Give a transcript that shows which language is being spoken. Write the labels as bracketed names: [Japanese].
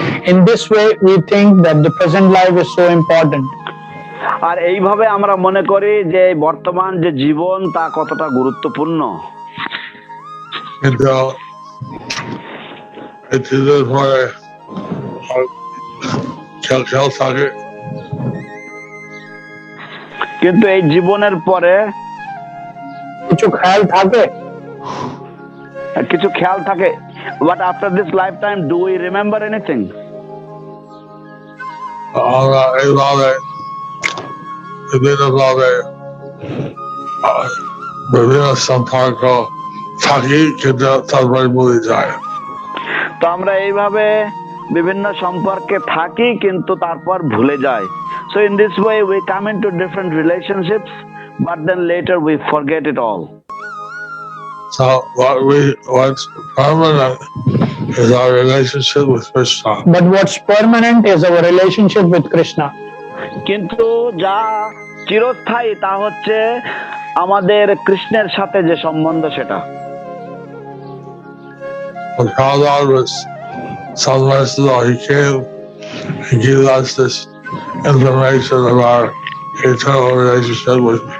[English] In this way, we think that the present life is so important. [Bangla] আর এইভাবে আমরা মনে করি যে বর্তমান যে জীবন তা কতটা গুরুত্বপূর্ণ। কিন্তু এটির পরে খেয়াল থাকে, কিন্তু এই জীবনের পরে কিছু খেয়াল থাকে, কিছু খেয়াল থাকে। [English] But after this lifetime, do we remember anything? [Bangla] আমরা এইভাবে বিভিন্নভাবে বিভিন্ন সম্পর্ক থাকি, কিন্তু তারপরে ভুলে যায়। তো আমরা এইভাবে বিভিন্ন সম্পর্কে থাকি কিন্তু তারপর ভুলে যাই। [English] So in this way we come into different relationships, but then later we forget it all. So what's permanent is our relationship with Krishna. But what's permanent is our relationship with Krishna. [Bangla] কিন্তু যা চিরস্থায়ী তা হচ্ছে আমাদের কৃষ্ণের সাথে যে সম্বন্ধ সেটা। [English] God was so merciful, he came and gave us this information of our eternal relationship with.